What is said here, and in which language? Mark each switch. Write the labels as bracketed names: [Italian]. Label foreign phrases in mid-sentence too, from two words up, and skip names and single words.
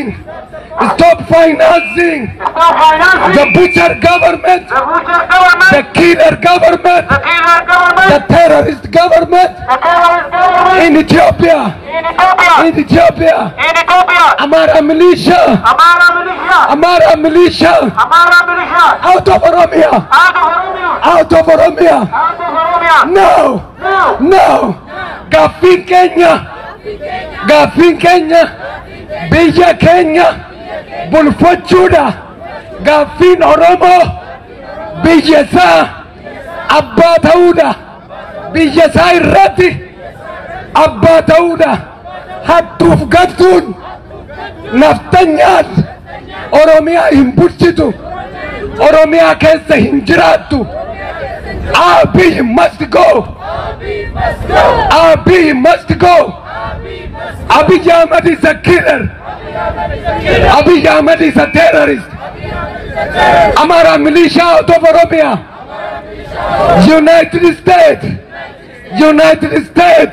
[English] Stop financing the butcher government, the killer government, the terrorist government in Ethiopia. In Ethiopia. Amara militia. Amara militia. Out of Oromia. Out of Oromia. No. [Oromo] No. Gaffin Kenya. Gaffin Kenya. Biyya Kenya. Bulfachuudha. Gaaffiin Oromoo biyya isaa abbaa ta'uudha. Biyya isaa irratti abbaa ta'uudha. Hattuuf gattuun naftanyaan Oromiyaa hin bulchitu. Oromiyaa keessa hin jiraattu. [English] Abiy must go. Abiy must go. Abiy Ahmed is a killer. Abiy Ahmed is a terrorist. Amara militia out of Oromia. United States. United States.